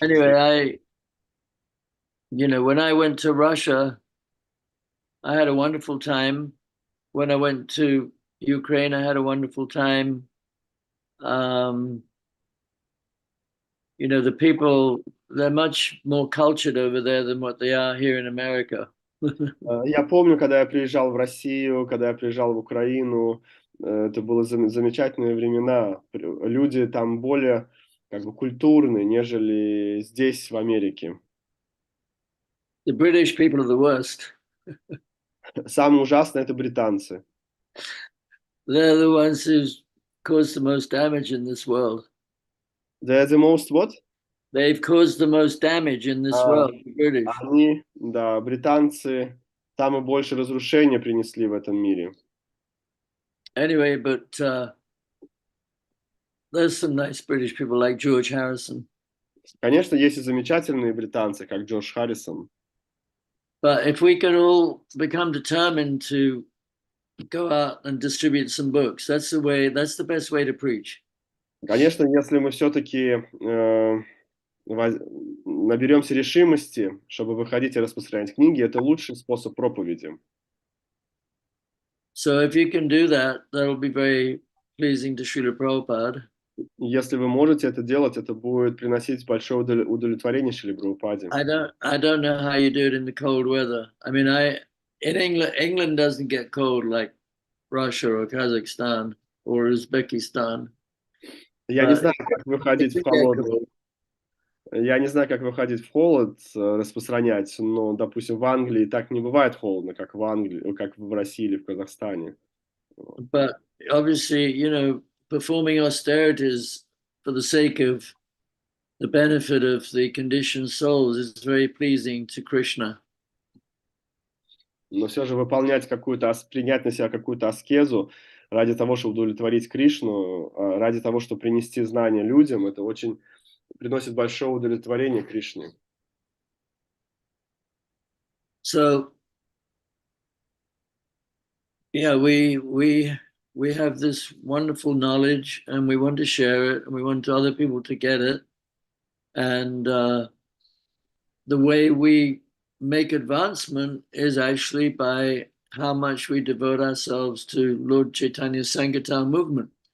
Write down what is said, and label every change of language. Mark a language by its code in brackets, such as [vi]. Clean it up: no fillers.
[en] Anyway, when I went to Russia, I had a wonderful time. When I went to Ukraine, I had a wonderful time. The people, they're much more cultured over there than what they are here in America. [ru] Я помню, когда я приезжал в Россию, когда я приезжал в Украину, это были замечательные времена. Люди там более культурные, нежели здесь, в Америке. [en] The British people are the worst. [ru] Самое ужасное – это британцы. [en] They're the ones who caused the most damage in this world. They're the most what? They've caused the most damage in this world, the British. [ru] Они, да, британцы, самое больше разрушения принесли в этом мире. [en] Anyway, but there's some nice British people like George Harrison. [ru] Конечно, есть и замечательные британцы, как Джордж Харрисон. [en] But if we can all become determined to go out and distribute some books, that's the best way to preach. [ru] Конечно, если мы все-таки наберемся решимости, чтобы выходить и распространять книги, это лучший способ проповеди. [en] So if you can do that, that'll be very pleasing to Srila Prabhupada. [ru] Если вы можете это делать, это будет приносить большое удовлетворение Шриле Прабхупаде. [en] I don't know how you do it in the cold weather. I mean, in England doesn't get cold like Russia or Kazakhstan or Uzbekistan. [ru] Я не знаю, как выходить в холодную. Я не знаю, как выходить в холод, распространять, но, допустим, в Англии так не бывает холодно, как в Англии, как в России или в Казахстане. [en] But obviously, performing austerities for the sake of the benefit of the conditioned souls is very pleasing to Krishna. [ru] Но все же принять на себя какую-то аскезу ради того, чтобы удовлетворить Кришну, ради того, чтобы принести знания людям, это очень приносит большое удовлетворение Кришне. [en] So, yeah, we have this wonderful knowledge and we want to share it and we want other people to get it. And the way we make advancement is actually by how much we devote ourselves to Lord Chaitanya's Sankirtan movement.